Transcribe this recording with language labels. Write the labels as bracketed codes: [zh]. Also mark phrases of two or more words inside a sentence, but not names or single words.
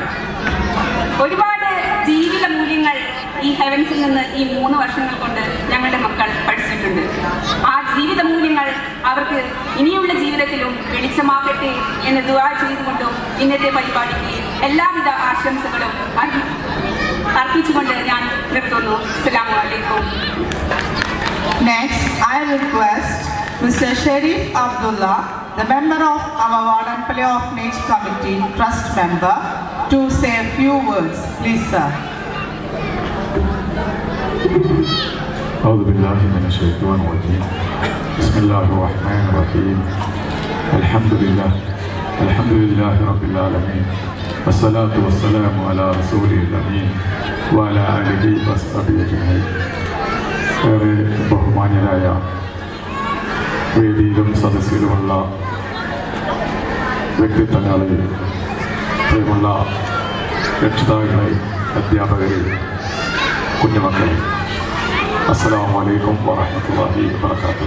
[ml] ഒരുപാട് ജീവിത മൂല്യങ്ങൾ ഈ ഹെവൻസിൽ നിന്ന് ഈ 3 വർഷങ്ങൾ കൊണ്ട് ഞങ്ങളുടെ മക്കൾ പഠിച്ചിട്ടുണ്ട്. ആ ജീവിത മൂല്യങ്ങൾ അവർക്ക് ഇനിയുള്ള ജീവിതത്തിലും വെളിച്ചമാകട്ടെ എന്ന് ദുആ ചെയ്തുകൊണ്ടും ഇന്നത്തെ പരിപാടിക്ക് എല്ലാവിധ ആശംസകളും അർപ്പിച്ചുകൊണ്ട് ഞാൻ നിർത്തുന്നു. [ar] السلام عليكم. [en] Next, I request Mr. Sharif Abdullah, the member of our Vadanpally Orphanage Committee, Trust member, to say a few words. Please, sir. [ar] أعوذ بالله من الشيطان الرجيم. بسم الله الرحمن الرحيم. الحمد لله رب العالمين. والصلاة والسلام على رسوله الأمين وعلى آله وصحبه أجمعين. [ml] ഏറെ ബഹുമാന്യരായ വേദിയിലും സദസ്സിലുമുള്ള വ്യക്തിത്വങ്ങളിൽ, പ്രിയമുള്ള രക്ഷിതാക്കളെ, അധ്യാപകരെ, കുഞ്ഞുമക്കളെ, [ar] السلام عليكم ورحمة الله وبركاته.